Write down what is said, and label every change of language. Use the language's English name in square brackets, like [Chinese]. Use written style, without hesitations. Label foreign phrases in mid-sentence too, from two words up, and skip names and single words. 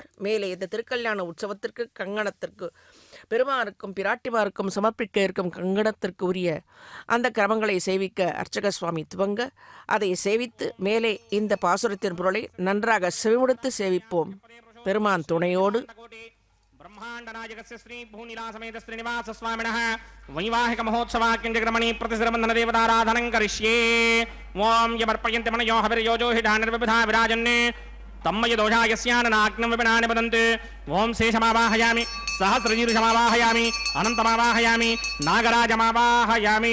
[Tamil] மேலே இந்த திருக்கல்யாண உற்சவத்திற்கு கங்கணத்திற்கு பெருமானுக்கும் பிராட்டிமாருக்கும் சமர்ப்பிக்க இருக்கும் கங்கணத்திற்கு உரிய அந்த கிரமங்களை சேவிக்க அர்ச்சக சுவாமி துவங்க, அதை சேவித்து மேலே இந்த பாசுரத்தின் பொருளை நன்றாக செவிமுடுத்து சேவிப்போம். பெருமான் துணையோடு [Sanskrit] ब्रह्मांडनायकस्य श्री भूनिला समेत श्रीनिवास स्वामिनः वैवाहिक महोत्सवाक्यंजक्रमणि प्रतिश्रबंधन देवताराधनं करिष्ये। ओम यमर्पयन्ति मनयो हविर्योजो हि दानर्विबुधा विराजन्ने तम्मय दोषायस्याननाग्नं विपिनानि वदन्ति। ओम शेषमावाहयामि, सहस्रजीर्षमावाहयामि, अनन्तमावाहयामि, नागराजमावाहयामि।